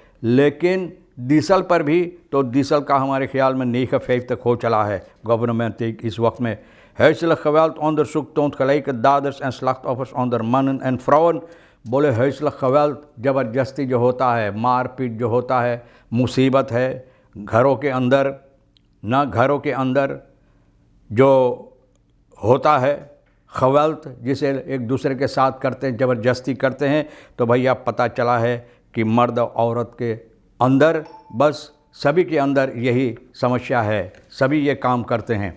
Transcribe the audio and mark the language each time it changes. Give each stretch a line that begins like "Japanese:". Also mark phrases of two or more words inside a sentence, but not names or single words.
Caribbean Hindustani: लेकिन डीजल पर भी तो डीजल का हमारे ख्याल में 9,50 हो चला है गवर्नमेंट इस वक्त में।
Dutch: Huiselijk geweld onderzoek toont gelijke daders en slachtoffers onder mannen en vrouwen।
Caribbean Hindustani: बोले
Dutch: huiselijk geweld
Caribbean Hindustani: ज़बरदस्ती जो होता है, मारपीट जो होता है, मुसीबत है घरों के अंदर ना, घरों के अंदर जो होता है खवल्त जिसे एक दूसरे के साथ करते हैं, ज़बरदस्ती करते हैं। तो भैया पता चला है कि मर्द औरत के अंदर बस सभी के अंदर यही समस्या है, सभी ये काम करते हैं।